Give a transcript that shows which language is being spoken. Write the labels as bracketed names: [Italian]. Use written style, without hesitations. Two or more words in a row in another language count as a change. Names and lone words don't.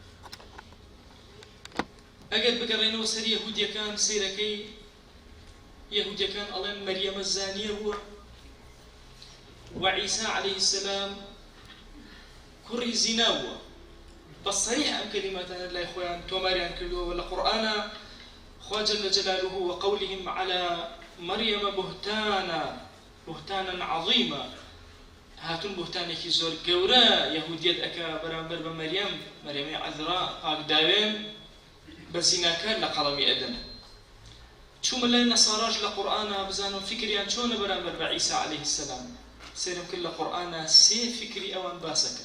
[Central Kurdish] ئەگەر بگەڕێنەوە سەر یەهودیەکان سەیرەکەی یەهودیەکان ئەڵێن مەریەمە زانیە بووە و عیسا [Arabic] عەلەیهی السەلام [Central Kurdish] کوڕی زینا بووە. بەصەریح ئەم کەلیماتانە لای خۆیان تۆماریان کردووە لە قورئانە. [Arabic] خوا جەل جەلالوه وقولهم على مريم بهتانا عظيما، [Central Kurdish] هاتون بهتانێکی زۆر گەورە یەهودیەت ئەکا بەرامبەر بە مەریەمی عەذرا پاکداوێن بە زیناکار لە قەڵەمی ئەدەن. چوومە لای نەساراش لە قورئانە بزانم فکریان چۆنە بەرامبەر بە عیسا [Arabic] عەلەیهی السەلام. [Central Kurdish] سێرم کرد لە قورئانە سێ فکری ئەوان باسەکە.